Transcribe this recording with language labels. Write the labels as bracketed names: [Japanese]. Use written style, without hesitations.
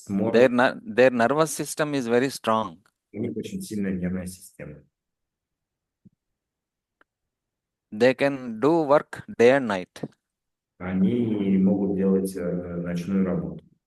[English] Their nervous system is very strong. [Russian] У них очень сильная нервная система. [English] They can do work day and night. [Russian] Они могут делать ночную работу.